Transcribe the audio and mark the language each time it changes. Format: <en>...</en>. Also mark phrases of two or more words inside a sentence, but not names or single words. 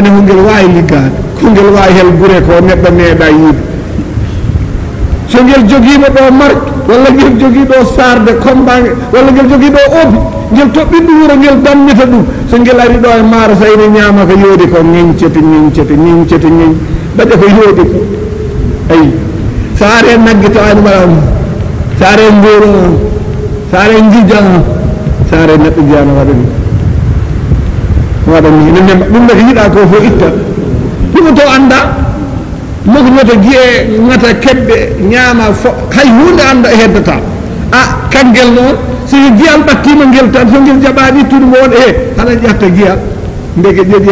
<ff>ne ngel wayi liggaade ko ngel wayi hel gure ko neddo meeda yide so ngel jogima do mark walla ngel jogi do sarde kombange walla ngel jogi do obi ngel toɓɓiɗo wuro ngel dammita ɗum so ngel ari ɗo e maaro so ine ñaama ko yoodi ko ñeñcete ɓaɗe ko yoodi ko ayi so are nagge to ani waɗa so are nguuro so are jija so are neɗɗo jiyano waɗani ine nema ɗum nde ko yiɗa ko fof itta ɗum to anda moknoto guiye ngata keɓɓe ñaama hay hunde anda heddata a kangel noon so giyal battima ngel tan so ngel jaɓani tudu won e hala ƴatta giyal ndege ƴeƴi</ff>